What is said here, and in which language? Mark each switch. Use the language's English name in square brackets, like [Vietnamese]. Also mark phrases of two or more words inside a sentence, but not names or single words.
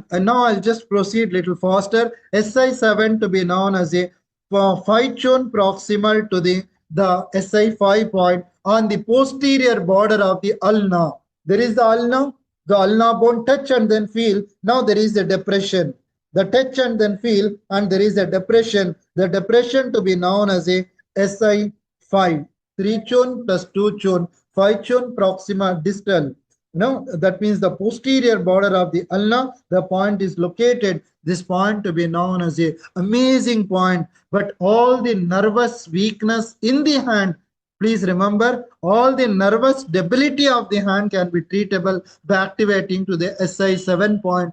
[English] And now I'll just proceed little faster. SI7 to be known as a Fichon proximal to the SI5 point on the posterior border of the ulna. There is the ulna bone touch and then feel. Now there is a depression. The touch and then feel, and there is a depression. The depression to be known as a SI5. 3 chon plus 2 chon. Fichon proximal distal. No, that means the posterior border of the ulna, the point is located. This point to be known as a amazing point. But all the nervous weakness in the hand, please remember, all the nervous debility of the hand can be treatable by activating to the SI7 point.